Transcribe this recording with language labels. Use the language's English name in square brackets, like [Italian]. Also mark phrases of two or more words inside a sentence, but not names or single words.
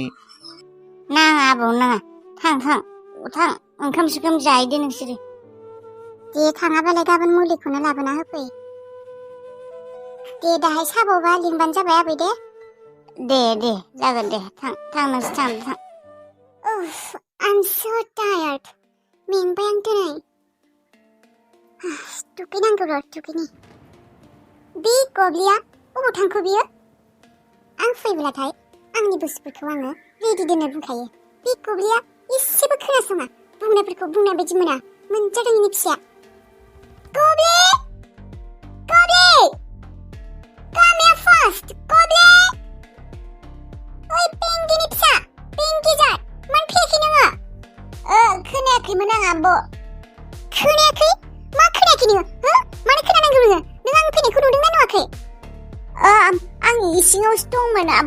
[Bodo] नाङा आबौ नाङा थां ओंखाम सोखाम जाहैदो नोंसोरो। दे थाङाबालाय गाबोन मुलिखौनो लाबोना होफै। दे दाहाय साबावबा लिंबानो जाबाय आबै दे। दे जागोन दे थां नोंसोर थां। [English] I'm so tired. [Bodo] मेंबाय आं दिनै। दुगैनांगौ र' दुगैनि। बे गब्लिया अबाव थांखो बियो? आं फैब्लाथाय आंनि बुस्थुफोरखौ आङो रेडि दोननो बुंखायो। बे गब्लिया एसेबो खोनासङा बुंनायफोरखौ बुंनाय बायदि मोना मोनजादोंनि फिसाया। गब्लि [English] come here fast [Bodo] गब्लि ओइ पेंगिनि फिसा पेंगि जात मानो फैयाखै नोङो? खोनायाखैमोन आं आब'। खोनायाखै? मा खोनायाखै नोङो? मानो खोनानांगौ नोङो? नों आं फैनायखौ नुदोंना नुवाखै? आं इसिङावसो दंमोन आब'।